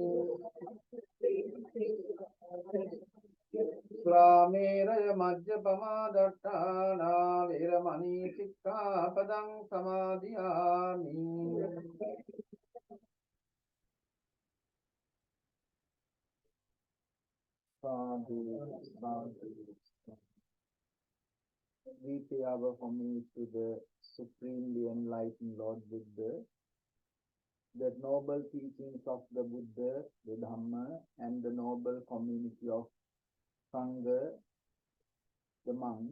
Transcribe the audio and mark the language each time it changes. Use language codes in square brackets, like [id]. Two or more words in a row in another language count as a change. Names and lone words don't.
[pi] Sūrāmeraya majjapamā dattānā veramani sikkhapadam samadhiyāmi. Sadhu, sadhu. [en] We pay our homage to the supremely enlightened Lord Buddha, the noble teachings of the Buddha, the Dhamma, and the noble community of Sangha, the monks.